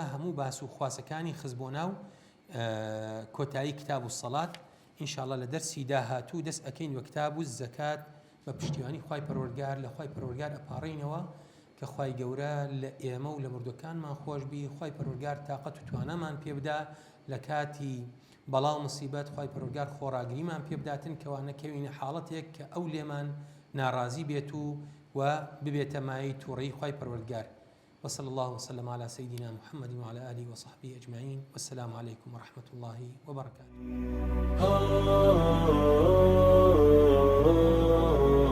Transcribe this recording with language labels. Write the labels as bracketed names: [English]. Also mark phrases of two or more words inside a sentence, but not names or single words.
[Central Kurdish] هەموو باس و خواسەکانی خز بۆ ناو کۆتایی کتاب و سەڵات ئینشاءڵڵا لە دەرسی داهاتوو دەست ئەکەین وە کتاب و زەکات بە پشتیوانی خوای پەروەردگار لە خوای پەروەردگار ئەپاڕینەوە کە خوای گەورە لە ئێمە و لە مردوەکانمان خۆش بی خوای پەروەردگار تاقەت و توانەمان پێ بدا لە کاتی بەڵاو مصیبەت خوای پەروەردگار خۆڕاگریمان پێ بداتن کەوا نەکەوینە حاڵەتێک کە ئەو لێمان ناڕازی بێت و ببێتە مای تووڕەی خوای پەروەردگار. [Arabic] وصلى الله وسلم على سيدنا محمد وعلى آله وصحبه أجمعين والسلام عليكم ورحمة الله وبركاته.